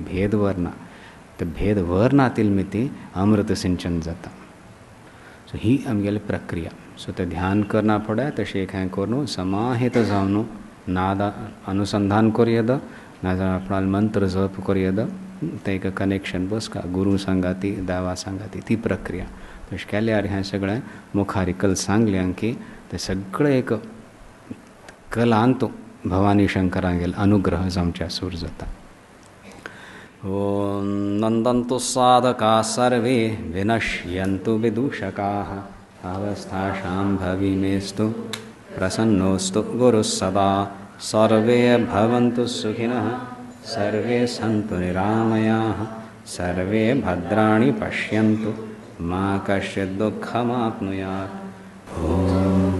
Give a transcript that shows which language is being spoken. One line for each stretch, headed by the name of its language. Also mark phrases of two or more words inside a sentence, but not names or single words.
Konkani: भेद वरना ते भेद वर ती अमृत सिंचन जाता सो ही आमगेली प्रक्रिया सो ते ध्यान करना पडे तशें एक हें करून समाहित जावन नाद अनुसंधान करूं नाजाल्यार आपणाल मंत्र जप करूं ते एक कनेक्शन बसका गुरू सांगाती देवा सांगाती ती प्रक्रिया तशें केल्यार हें सगळें मुखार कल सांगलें की ते सगळें एक कलांत भवानी शंकरागेल अनुग्रह जावच्या सूर जाता
Sanskrit: ओम नंदन्तु साधका सर्वे विनश्यन्तु विदूषकाः अवस्था शाम्भवी मेस्तु प्रसन्नोस्तु गुरुः सदा सर्वे भवन्तु सुखिनः सर्वे सन्तु निरामयाः सर्वे भद्राणि पश्यन्तु मा कश्चित् दुःखमाप्नुयात्।